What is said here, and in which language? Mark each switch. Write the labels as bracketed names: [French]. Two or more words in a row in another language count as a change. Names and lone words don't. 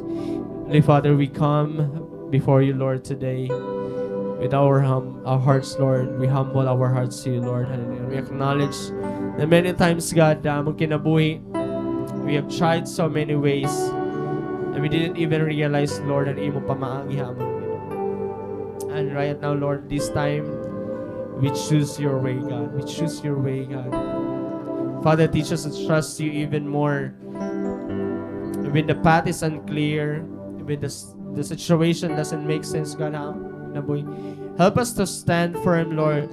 [English] Holy Father, we come before you, Lord, today with our hearts, Lord. We humble our hearts to you, Lord. Hallelujah. We acknowledge that many times, God, [Waray] among kinabuhi, [English] we have tried so many ways and we didn't even realize, Lord, that [Waray] imo pamaagi hamon. [English] And right now, Lord, this time, we choose your way, God. We choose your way, God. Father, teach us to trust you even more. When the path is unclear, when the situation doesn't make sense, God, help us to stand firm, Lord.